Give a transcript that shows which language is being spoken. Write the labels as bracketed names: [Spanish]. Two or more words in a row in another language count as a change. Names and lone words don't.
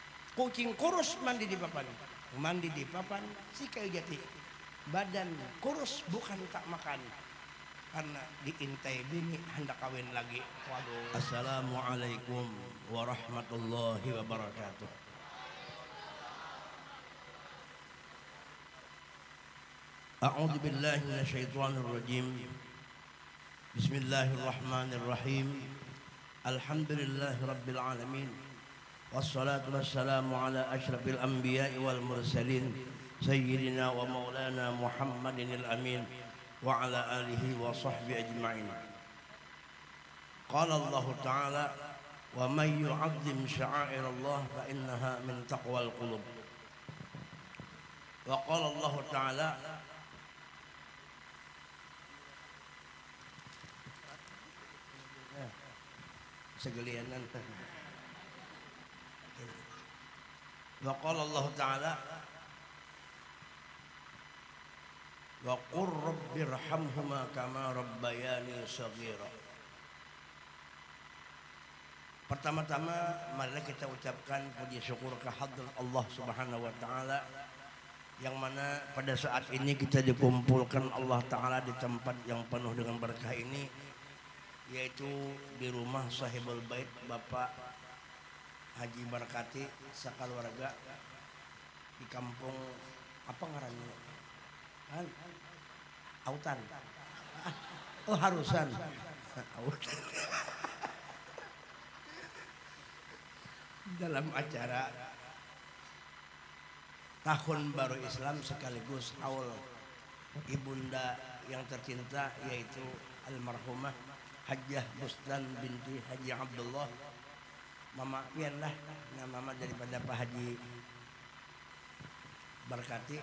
[Indonesian] Kucing kurus mandi di papan, mandi di papan si kayu jati. Badan kurus bukan tak makan, karena diintai bini hendak kawin lagi. [Arabic] Waduh. السلام عليكم ورحمة الله وبركاته. أعوذ بالله من الشيطان الرجيم. بسم الله الرحمن الرحيم الحمد لله رب العالمين. والصلاة والسلام على أشرف الأنبياء والمرسلين سيدنا ومولانا محمد الأمين وعلى آله وصحبه أجمعين. قال الله تعالى ومن يعظم شعائر الله فإنها من تقوى القلوب. وقال الله تعالى segelianan. وقال الله تعالى وقل رب ارحمهما كما ربياني صغيرا. [Indonesian] Pertama-tama marilah kita ucapkan puji syukur kehadrat Allah [Arabic] سبحانه وتعالى [Indonesian] yang mana pada saat ini kita dikumpulkan Allah Ta'ala di tempat yang penuh dengan berkah ini, yaitu di rumah [Arabic] صاحب البيت [Indonesian] Bapak Haji Barkati sakeluarga di kampung apa ngarannya? Autan. Oh, Harusan. Autan. Dalam acara Tahun Baru Islam sekaligus haul ibunda yang tercinta, yaitu almarhumah Hajjah Bustan binti Haji Abdullah, Mama Pian lah, nama mama daripada Pak Haji Barkati.